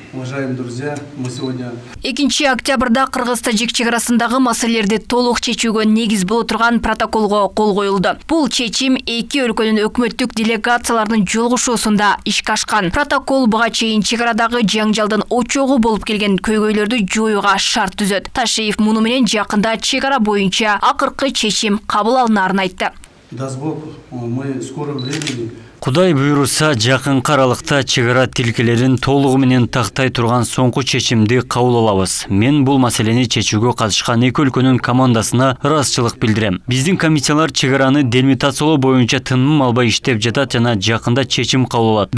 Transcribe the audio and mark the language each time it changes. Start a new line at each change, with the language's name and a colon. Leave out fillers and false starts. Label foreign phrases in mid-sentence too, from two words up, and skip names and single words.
Russian: Уважаемые друзья, мы сегодня
Kyrgyz: 2 октябрда Кыргыз-Тажик чегарасындагы маселелерди толук чечүүгө негиз боло турган протоколго кол коюлду. Бул чечим эки өлкөнүн өкмөттүк делегацияларынын жолугушуусунда ишке ашкан. Протокол буга чейин чегарадагы жаңжалдын очогу болуп келген көйгөйлөрдү жоюуга шарт түзөт. Ташиев муну менен жакында чегара боюнча акыркы чечим кабыл алынаарын айтты.
Russian: даст Бог, мы в скором времени
Kyrgyz: Кудай буйруса, жакын аралыкта чегара тилкелерин толугу менен тактай турган соңку чечимди кабыл алабыз. Мен бул маселени чечүүгө катышкан эки өлкөнүн командасына ыраазычылык билдирем. Биздин комиссиялар чегараны делимитациялоо боюнча тыным албай иштеп жатат жана жакында чечим кабыл алат.